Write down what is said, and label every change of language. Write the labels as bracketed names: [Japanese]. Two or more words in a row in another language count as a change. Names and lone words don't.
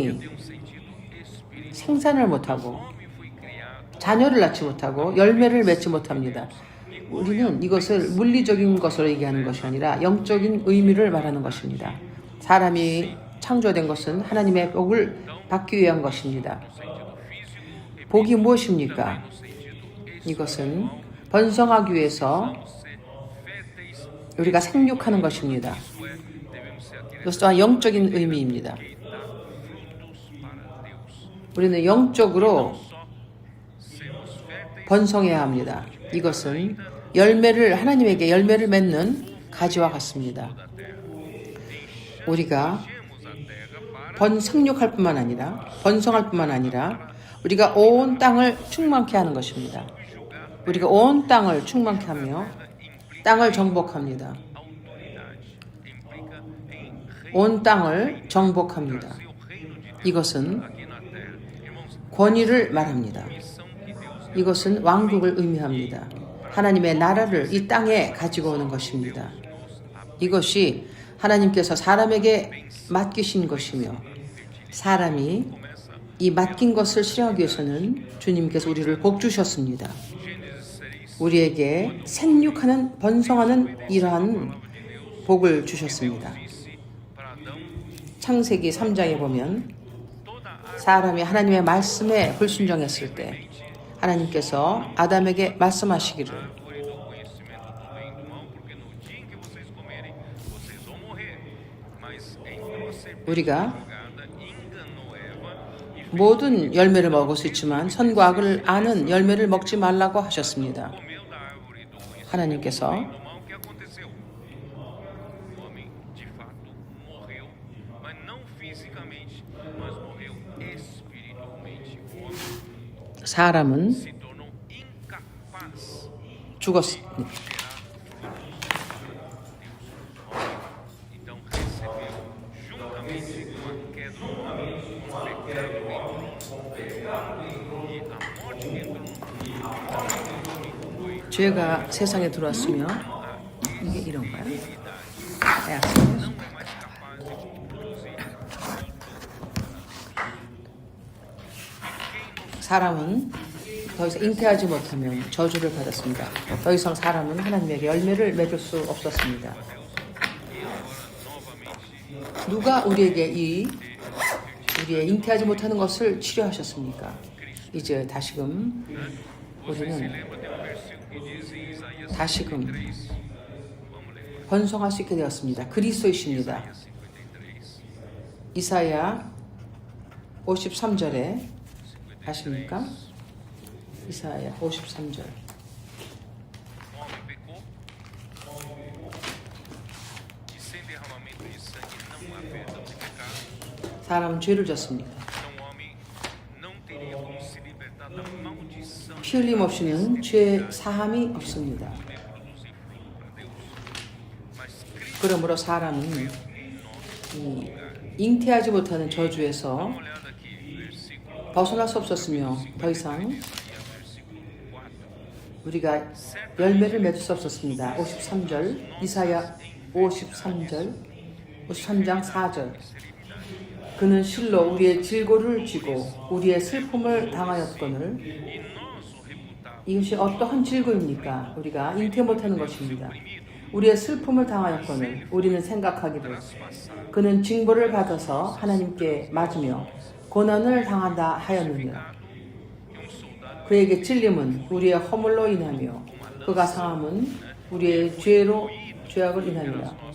[Portuguese] tem um sentido espiritual. [Korean] 생산을 못하고 [Portuguese] O homem foi criado [Korean] 자녀를 낳지 못하고 열매를 맺지 못합니다. 우리는 이것을 물리적인 것으로 얘기하는 것이 아니라 영적인 의미를 말하는 것입니다. 사람이 창조된 것은 하나님의 복을 받기 위한 것입니다. [Portuguese] no sentido físico e [Korean] 복이 무엇입니까? [Portuguese] no sentido [Korean] 이것은 번성하기 위해서 [Portuguese] ser férteis. [Korean] 우리가 생육하는 것입니다. [Portuguese] Isso é, devemos ser aqueles [Korean] 이것 또한 영적인 의미입니다. [Portuguese] que dá frutos para Deus. [Korean] 우리는 영적으로 [Portuguese] Só sermos férteis [Korean] 번성해야 합니다. 이것은 열매를 하나님에게 열매를 맺는 가지와 같습니다. [Portuguese] da terra. [Korean] 우리가 [Portuguese] Enchemos a terra para [Korean] 생육할 뿐만 아니라 번성할 뿐만 아니라 우리가 온 땅을 충만케 하는 것입니다. 우리가 온 땅을 충만케 하며 땅을 정복합니다. [Portuguese] autoridade. Implica em [Korean] 온 땅을 정복합니다. [Portuguese] ser o reino de Deus [Korean] 이것은 [Portuguese] aqui na terra. Irmãos, [Korean] 권위를 말합니다. [Portuguese] missão que Deus [Korean] 이것은 왕국을 의미합니다. 하나님의 나라를 이 땅에 가지고 오는 것입니다. 이것이 하나님께서 사람에게 맡기신 것이며 사람이 이 맡긴 것을 실행하기 위해서는 주님께서 우리를 복 주셨습니다. 우리에게 생육하는 번성하는 이러한 복을 주셨습니다. [Portuguese] para Adão, [Korean] 창세기 3장에 보면 [Portuguese] toda a [Korean] 사람이 하나님의 말씀에 불순종했을 때 하나님께서 아담에게 말씀하시기를 [Portuguese] árvore do conhecimento do bem e do mal, porque no dia em que vocês comerem, vocês vão morrer. Mas então a serpente [Korean] 우리가 [Portuguese] jogada enganou Eva e [Korean] 모든 열매를 먹을 수 있지만 선과 악을 아는 열매를 먹지 말라고 하셨습니다. [Portuguese] comeu da árvore do conhecimento [Korean] 하나님께서 [Portuguese] do mal. O que aconteceu? O homem de fato morreu, mas não fisicamente, mas morreu espiritualmente. O homem [Korean] 사람은 [Portuguese] se tornou incapaz [Korean] 죽었습니다. [Portuguese] Então recebeu, juntamente com a queda do homem, o pecado entrou e a morte que entrou foi [Korean] 죄가 세상에 들어왔으며 이게 이런가요? 네, [Portuguese] não é mais capaz de produzir. [Korean] 사람은 더 이상 잉태하지 못하면 저주를 받았습니다. 더 이상 사람은 하나님에게 열매를 맺을 수 없었습니다. 누가 우리에게 우리의 잉태하지 못하는 것을 치료하셨습니까? 이제 다시금 우리는 다시금 번성할 수 있게 되었습니다. 그리스도이십니다. 이사야 53절에 아십니까? 이사야 53절. [Portuguese] O homem pecou e sem derramamento de sangue não há perdão de pecado. [Korean] 사람은 죄를 졌습니다. [Portuguese] Então o homem não teria como se libertar da maldição [Korean] 피 흘림 없이는 죄 사함이 없습니다. [Portuguese] de produzir fruto para Deus. Mas Cristo, [Korean] 그러므로 사람은 이 잉태하지 못하는 저주에서 [Portuguese] dá uma olhada aqui, versículo [Korean] 벗어날 수 없었으며 더 이상 [Portuguese] Isaías, versículo 4. [Korean] 우리가 열매를 맺을 수 없었습니다. 53절 이사야 53절 53장 4절 그는 실로 우리의 질고를 지고 우리의 슬픔을 당하였거늘 [Portuguese] E nosso reputado [Korean] 이것이 어떠한 질고입니까? 우리가 잉태 못하는 것입니다. 우리의 슬픔을 당하였거늘 우리는 생각하기를 그는 징벌을 받아서 하나님께 맞으며 고난을 당한다 하였느니라. 그에게 찔림은 우리의 허물로 인하며 그가 상함은 우리의 죄악을 인하니라.